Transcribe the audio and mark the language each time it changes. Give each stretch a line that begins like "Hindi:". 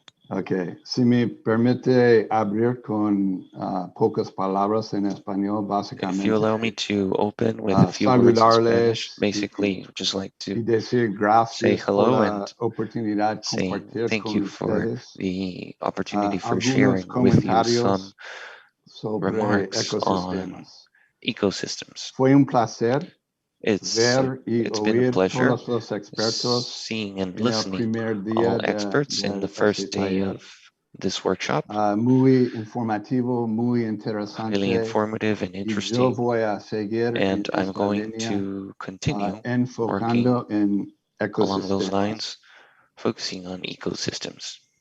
Spanish: Okay, si me permite abrir con pocas palabras en español, básicamente.
English: If you allow me to open with a few words in Spanish, basically, just like to say hello and saying thank you for the opportunity for sharing with you some remarks on ecosystems.
Spanish: Fue un placer
English: It's been a pleasure seeing and listening all experts in the first day of this workshop.
Spanish: Muy informativo, muy interesante.
English: Really informative and interesting. And I'm going to continue working along those lines, focusing on ecosystems.